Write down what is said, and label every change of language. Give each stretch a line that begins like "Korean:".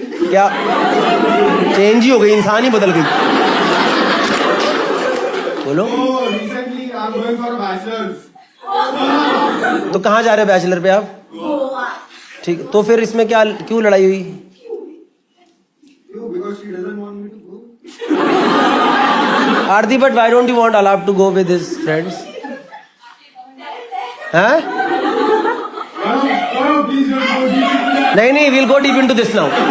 Hindi: क्या चेंज ही हो गई, इंसान ही बदल गई। बोलो।
English: Oh, recently I'm going for bachelors.
Hindi: तो कहाँ जा रहे हो बैचलर पे आप? ठीक, तो फिर इसमें क्या, क्यों लड़ाई हुई?
English: No, because she doesn't want me to go. Aarti, but why don't you want Alap to go with his friends? Huh? Oh, please don't go deep.
Hindi: नहीं,
English: we'll go deep into this now.